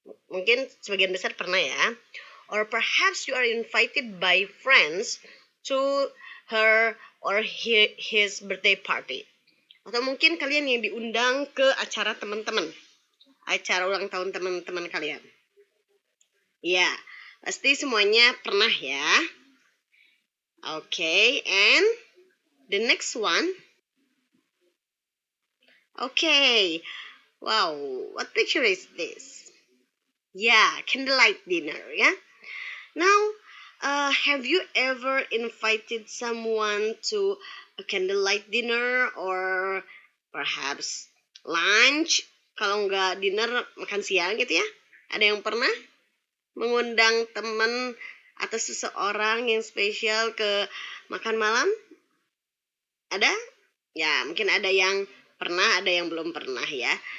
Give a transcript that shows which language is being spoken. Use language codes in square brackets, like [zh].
[id] Mungkin sebagian besar pernah ya. [en] Or perhaps you are invited by friends to her or his birthday party. [id] Atau mungkin kalian yang diundang ke acara teman-teman. Acara ulang tahun teman-teman kalian. Ya, pasti semuanya pernah ya. [en] Okay, and the next one. Okay, wow, what picture is this? Yeah, candlelight dinner, ya. Now, have you ever invited someone to a candlelight dinner or perhaps lunch? [id] Kalau nggak dinner, makan siang gitu ya. Ada yang pernah mengundang teman atau seseorang yang spesial ke makan malam? Ada? Ya, mungkin ada yang pernah, ada yang belum pernah ya.